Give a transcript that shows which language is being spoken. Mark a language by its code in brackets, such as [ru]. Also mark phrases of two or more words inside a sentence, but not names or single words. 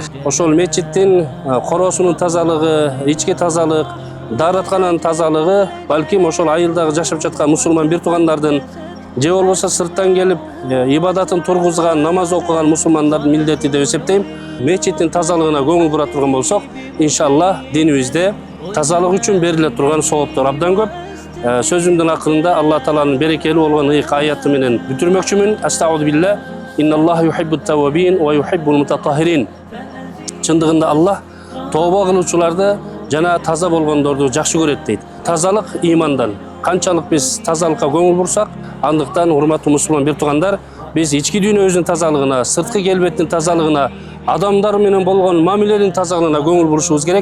[ky] Ошол мечиттин короосунун тазалыгы, ички тазалык, даараткананын тазалыгы балким ошол айылдагы жашап жаткан мусулман бир туугандардын же болбосо сырттан келип ибадатын тургузган, намаз окуган мусулмандардын милдети деп эсептейм. Мечиттин тазалыгына көңүл бура турган болсок, иншалла динибизде тазалык үчүн бериле турган сооптор абдан көп. Сөзүмдүн акырында Алла тааланын берекелүү болгон ыйык аяты менен бүтүрмөкчүмүн. [ar] أستغفر الله. إن الله يحب التوابين ويحب المتطهرين. [ky] Чындыгында Аллах тооба кылуучуларды жана таза болгондорду жакшы көрөт дейт. Тазалык ыймандан. Канчалык биз тазалыкка көңүл бурсак, андыктан урматтуу мусулман бир туугандар, биз ички дүйнөбүздүн тазалыгына, сырткы келбеттин тазалыгына, адамдар менен болгон мамиленин тазалыгына көңүл бурушубуз керек.